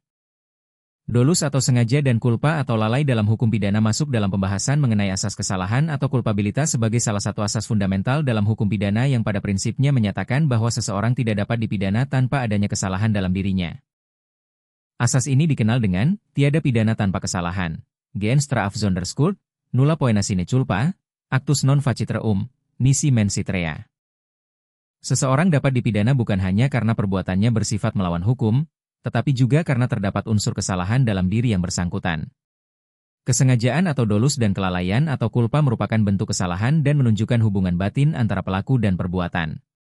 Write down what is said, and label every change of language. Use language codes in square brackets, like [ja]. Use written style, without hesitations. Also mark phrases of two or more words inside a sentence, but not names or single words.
[id] Dolus atau sengaja dan culpa atau lalai dalam hukum pidana masuk dalam pembahasan mengenai asas kesalahan atau kulpabilitas sebagai salah satu asas fundamental dalam hukum pidana yang pada prinsipnya menyatakan bahwa seseorang tidak dapat dipidana tanpa adanya kesalahan dalam dirinya. Asas ini dikenal dengan tiada pidana tanpa kesalahan, [nl] gens straf zonder skuld, [la] nulla poena sine culpa, actus non facit reum, nisi mensit rea. [id] Seseorang dapat dipidana bukan hanya karena perbuatannya bersifat melawan hukum, tetapi juga karena terdapat unsur kesalahan dalam diri yang bersangkutan. Kesengajaan atau dolus dan kelalaian atau culpa merupakan bentuk kesalahan dan menunjukkan hubungan batin antara pelaku dan perbuatan.